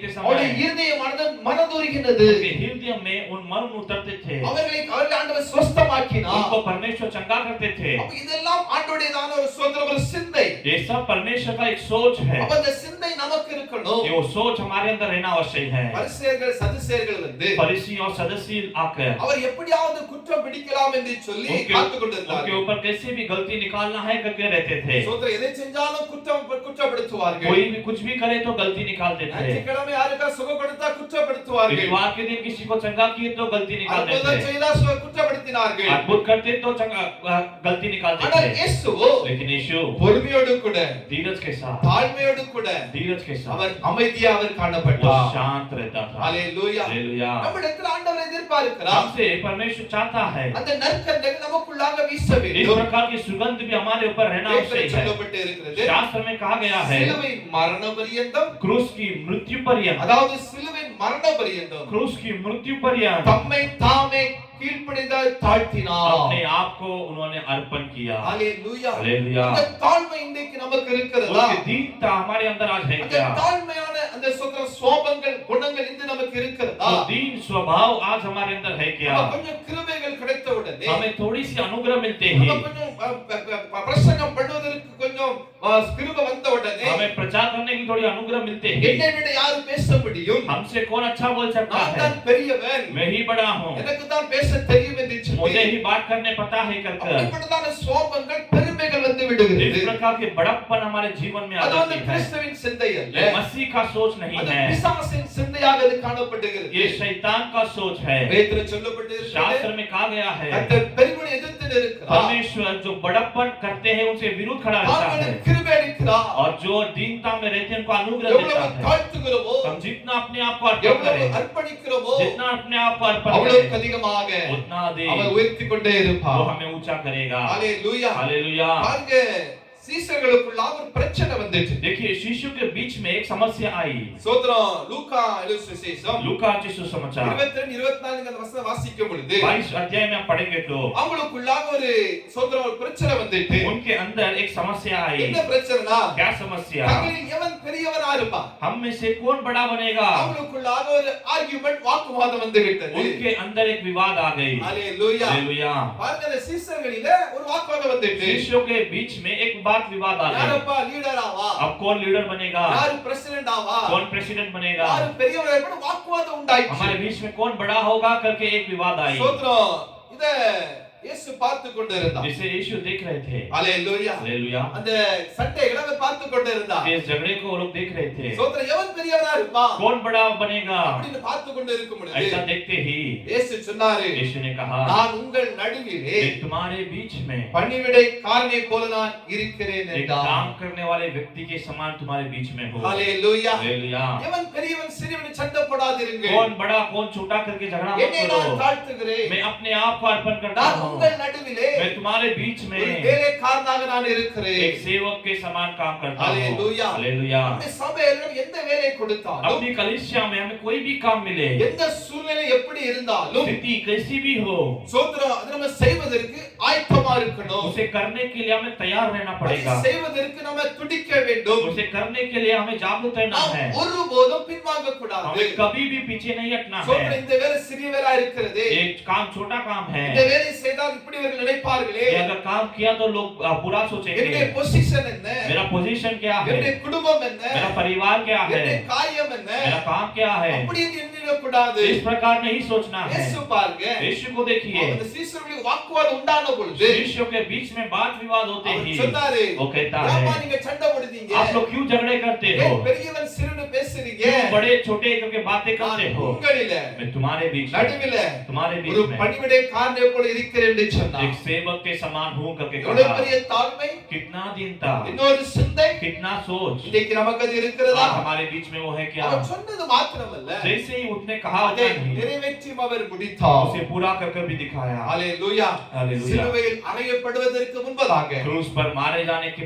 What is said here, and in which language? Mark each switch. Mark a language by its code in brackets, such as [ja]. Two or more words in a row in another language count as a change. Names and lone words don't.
[ta] அவருடைய [hi] समय [ta] இருதயமானது மனதுருகினது. [hi] उनके हृदय में उन मन उतरते थे। [ta] அவர்களை ஆண்டவர் சுஸ்தமாக்கினார். [hi] उनको परमेश्वर चंगा करते थे। [ta] அப்ப இதெல்லாம் ஆண்டவருடையதான ஒரு சுதந்திர ஒரு சிந்தை. [hi] ये सब परमेश्वर का एक सोच है। [ta] அப்ப அந்த சிந்தை நமக்கு இருக்கணும். [hi] ये वो सोच हमारे अंदर रहना आवश्यक है। [ta] பரிசேயர்கள் சதுசேயர்கள் வந்து [hi] फरीसी और सदस्य आकर [ta] அவர் எப்படியாவது குற்றம் பிடிக்கலாம் என்று சொல்லி காத்துக் [hi] उनके [ta] கொண்டிருந்தார்கள். [hi] ऊपर कैसे भी गलती निकालना है करके रहते थे। [ta] சோதர எதை செஞ்சாலும் குற்றப்படுத்துவார்கள். [hi] कोई भी कुछ भी करे तो गलती निकालते थे। [ta] ஞாயிற்றுக்கிழமை யாருக்கா சுகம் கொடுத்தா குற்றப்படுத்துவார்கள். [hi] इतवार के दिन किसी को चंगा किए तो गलती निकालते [ta] அற்புதம் [hi] थे। [ta] செய்தா குற்றப்படுத்தினார்கள். [hi] अद्भुत करते तो चंगा गलती निकालते [ta] ஆனால் [hi] थे। [ta] இயேசுவோ [hi] लेकिन यीशु [ta] பொறுமையோடு கூட [hi] धीरज के साथ [ta] தாழ்மையோடு கூட [hi] धीरज के साथ [ta] அவர் அமைதியா அவர் [hi] वो [ta] காணப்பட்டார். [hi] शांत रहता था। [ta] ஹalleluya. [hi] हालेलुया। [ta] நம்மிடத்தில் ஆண்டவர் எதிர்பார்க்கிறார். [hi] हमसे परमेश्वर चाहता है [ta] அந்த நற்கந்தங்கள் நமக்குள்ளாக வீச [hi] इस [ta] வேண்டும். [hi] प्रकार की सुगंध भी हमारे ऊपर रहना आवश्यक है। [ta] சொல்லப்பட்டு இருக்கிறது. [hi] शास्त्र में कहा गया है [ta] சிலுவை மரண பரியந்தம், [hi] क्रूस की मृत्यु पर्यंत, [ta] அதாவது சிலுவை மரண பரியந்தம் [hi] क्रूस की मृत्यु पर्यंत [ta] தம்மை தாமே கீழ்ப்படிந்த தாழ்த்தினார். [hi] अपने आप को उन्होंने अर्पण किया। [ta] ஹalleluya. [hi] हालेलुया। [ta] அந்த தாழ்மை இன்றைக்கு நமக்கு இருக்கிறதா? [hi] उसकी दीनता हमारे अंदर आज है [ta] அந்த [hi] क्या? [ta] தாழ்மையான அந்த சுபாவங்கள் குணங்கள் இன்று நமக்கு இருக்கிறதா? [hi] तो दीन स्वभाव आज हमारे अंदर है क्या? [ta] நம்ம கொஞ்சம் கிருபைகள் கிடைத்த உடனே [hi] हमें थोड़ी सी अनुग्रह मिलते ही, [ta] நம்ம கொஞ்சம் பிரசங்கம் பண்ணுவதற்கு கொஞ்சம் கிருபை வந்த உடனே [hi] हमें प्रचार करने की थोड़ी अनुग्रह मिलते ही, [ta] என்னை விட யாரு பேச முடியும்? [hi] हमसे कौन अच्छा बोल सकता [ta] நான் [hi] है? [ta] தான் பெரியவன், [hi] मैं ही बड़ा हूँ, [ta] எனக்கு தான் பேச தெரியும் என்று [hi] मुझे [ta] சொல்லி [hi] ही बात करने पता है कर [ta] அப்படிப்பட்டதான சுபாவங்கள் பெருமைகள் வந்து [hi] इस [ta] விடுகிறது. [hi] प्रकार के बड़प्पन हमारे जीवन में आ [ta] அது வந்து [hi] जाती है। [ta] கிறிஸ்துவின் சிந்தை அல்ல, [hi] ये मसीह का सोच नहीं [ta] அது [hi] है, [ta] பிசாசின் சிந்தையாக அது காணப்படுகிறது. [hi] ये शैतान का सोच है। [ta] வேதத்துல சொல்லப்பட்டிருக்கிறது, [hi] शास्त्र में कहा गया है [ta] கர்த்தர் பெருமையை எதிர்த்து நிற்கிறார், [hi] परमेश्वर जो बड़प्पन करते हैं उनसे विरुद्ध खड़ा रहता है, [ta] அவர்களுக்கு கிருபை அளிக்கிறார். [hi] और जो दीनता में रहते हैं उनको अनुग्रह देता [ta] எவ்வளவு [hi] है। [ta] தாழ்த்துகிறோமோ, [hi] हम जितना अपने आप को अर्पण [ta] எவ்வளவு [hi] करें, [ta] அர்ப்பணிக்கிறோமோ, [hi] जितना अपने आप को अर्पण [ta] அவ்வளவு [hi] करें, [ta] அதிகமாக [hi] उतना अधिक [ta] அவர் உயர்த்திக் கொண்டே [hi] वो [ta] இருப்பார். [hi] हमें ऊंचा करेगा। [ta] ஹalleluya. [hi] हालेलुया। [ta] பாருங்க, சீசர்களுக்குள்ள ஒரு பிரச்சனை வந்துச்சு. [hi] देखिए शिशु के बीच में एक समस्या आई। [ta] சோத்ரம் லூக்கா எழுதின சுவிசேஷம் [hi] लूका के सुसमाचार [ta] 22 24 அந்த வசனம் வாசிக்கும் பொழுது [hi] 22 अध्याय में आप पढ़ेंगे तो [ta] அவங்களுக்குள்ளாக ஒரு சோத்ரம் ஒரு பிரச்சனை வந்துச்சு. [hi] उनके अंदर एक समस्या आई। [ta] என்ன பிரச்சனைனா, [hi] क्या समस्या? [ta] தங்களில் எவன் பெரியவனா இருப்பான்? [hi] हम में से कौन बड़ा बनेगा? [ta] அவங்களுக்குள்ளாக ஒரு ஆர்கியூமென்ட், வாக்குவாதம் வந்து விட்டது. [hi] उनके अंदर एक विवाद आ गई। [ta] ஹalleluya. [hi] हालेलुया। [ta] பாருங்க, அந்த சீசர்களிலே ஒரு வாக்குவாதம் வந்துச்சு. [hi] शिष्यों के बीच में एक विवाद आ गया। [ta] யாரப்பா லீடர் ஆவா? [hi] अब कौन लीडर बनेगा? [ta] யாரு பிரசிடென்ட் ஆவா? [hi] कौन प्रेसिडेंट बनेगा? [ta] யாரு பெரியவரா இருப்பான்னு வாக்குவாதம் உண்டாயிச்சு. [hi] हमारे बीच में कौन बड़ा होगा करके एक विवाद आई। [ta] சோத்ரம் இத இயேசு பார்த்து கொண்டிருந்தார். [hi] जिसे यीशु देख रहे थे। [ta] ஹalleluya. [hi] हालेलुया। [ta] அந்த சண்டைகளை அவர் பார்த்து கொண்டிருந்தார். [hi] इस झगड़े को वो लोग देख रहे थे। [ta] சோத்ரம் எவன் பெரியவனா இருப்பான் [hi] कौन बड़ा बनेगा? [ta] அப்படின்னு பார்த்து கொண்டு இருக்கும் பொழுது [hi] ऐसा देखते ही [ta] இயேசு சொன்னாரு, [hi] यीशु ने कहा, [ta] நான் உங்கள் நடுவிலே [hi] मैं तुम्हारे बीच में [ta] பணிவிடைக்காரனை போல நான் இருக்கிறேன் [hi] एक [ta] என்றார். [hi] काम करने वाले व्यक्ति के समान तुम्हारे बीच में हो। [ta] ஹalleluya. [hi] हालेलुया। [ta] எவன் பெரியவன் சிறியவன் சண்டை போடாதீர்கள். [hi] कौन बड़ा कौन छोटा करके झगड़ा मत [ta] என்னை நான் [hi] करो। [ta] தாழ்த்துகிறேன். [hi] मैं अपने आप को अर्पण करता [ta] நான் [hi] हूँ। [ta] உங்கள் நடுவிலே [hi] मैं तुम्हारे बीच [ta] ஒரு [hi] में [ta] வேலைக்காரனாக நான் இருக்கிறேன். [hi] एक सेवक के समान काम करता हूँ। हालेलुया। हालेलुया। [ta] இந்த சபையில எந்த வேலை கொடுத்தாலும், [hi] अपनी कलीसिया में हमें कोई भी काम मिले, [ta] எந்த சூழ்நிலை எப்படி இருந்தாலும், [hi] स्थिति कैसी भी हो, [ta] சோத்ரம் அதை நம்ம செய்வதற்கு ஆயத்தமா இருக்கணும். [hi] उसे करने के लिए हमें तैयार रहना पड़ेगा। [ta] அதை செய்வதற்கு நம்ம துடிக்க வேண்டும். [hi] उसे करने के लिए हमें जागरूक रहना [ta] நாம் [hi] है। [ta] ஒருபோதும் பின்வாங்க கூடாது. [hi] हमें कभी भी पीछे नहीं हटना [ta] சோத்ரம் [hi] है। [ta] இந்த வேலை சிறிய வேலை இருக்கிறது. [hi] ये काम छोटा काम है। [ta] இந்த வேலை செய்தால் இப்படி இவர்கள் நினைப்பார்களே, [hi] ये अगर काम किया तो लोग बुरा सोचेंगे। [ta] என்னுடைய பொசிஷன் என்ன, [hi] मेरा पोजीशन क्या है, [ta] என்னுடைய குடும்பம் என்ன, [hi] मेरा परिवार क्या है, [ta] என்னுடைய காரியம் என்ன, [hi] मेरा काम क्या है, [ta] அப்படி எண்ணிடக்கூடாது. [hi] इस प्रकार नहीं सोचना है। [ta] இயேசு பாருங்க, [hi] यीशु को देखिए, [ta] அந்த சீசர்களுக்கு வாக்குவாதம் உண்டான பொழுது [hi] शिष्यों के बीच में बात विवाद होते ही [ta] அவர் சொன்னாரு, [hi] वो कहता [ta] ஏம்மா [hi] है, [ta] நீங்க சண்டை போடுறீங்க? [hi] आप लोग क्यों झगड़े करते हो, [ta] ஏன் பெரியவன் சிறுவனை பேசுறீங்க? [hi] क्यों बड़े छोटे करके बातें करते [ta] நான் [hi] हो। [ta] உங்களில [hi] मैं तुम्हारे बीच में, [ta] நடுவில [hi] तुम्हारे [ta] ஒரு [hi] बीच में [ta] பணிவிடைக்காரனை போல இருக்கிறேன் என்று சொன்னார். [hi] एक सेवक के समान हूं करके [ta] எவ்வளவு [hi] कहा। [ta] பெரிய தாழ்மை, [hi] कितना दीनता, [ta] இன்னொரு சிந்தை, [hi] कितना सोच [ta] இன்னைக்கு நமக்கு அது இருக்கிறதா? [hi] आज हमारे बीच में वो है क्या। [ta] அவர் சொன்னது மாத்திரமல்ல, [hi] जैसे ही उसने कहा [ta] அதை [hi] उतना ही [ta] நிறைவேற்றியும் அவர் முடித்தார். [hi] उसे पूरा करके भी दिखाया। [ta] ஹalleluya. [hi] हालेलुया। [ta] சிலுவையில் அறையப்படுவதற்கு முன்பதாக [hi] क्रूस पर मारे जाने के